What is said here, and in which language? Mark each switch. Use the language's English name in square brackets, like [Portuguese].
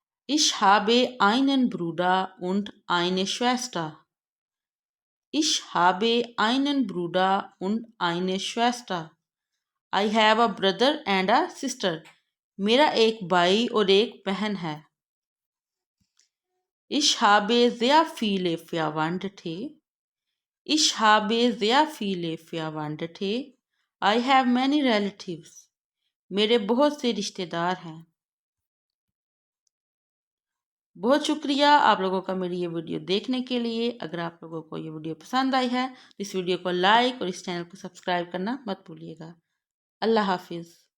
[German] Ich habe einen Bruder und eine Schwester. Ich habe einen Bruder und eine Schwester. [English] I have a brother and a sister. [Hindi] मेरा एक भाई और एक बहन है। [German] Ich habe sehr viele Verwandte. Ich habe sehr viele Verwandte. [English] I have many relatives. [Hindi] मेरे बहुत से रिश्तेदार हैं। बहुत शुक्रिया आप लोगों का मेरी ये वीडियो देखने के लिए। अगर आप लोगों को ये वीडियो पसंद आई है तो इस वीडियो को लाइक और इस चैनल को सब्सक्राइब करना मत भूलिएगा। अल्लाह हाफिज़।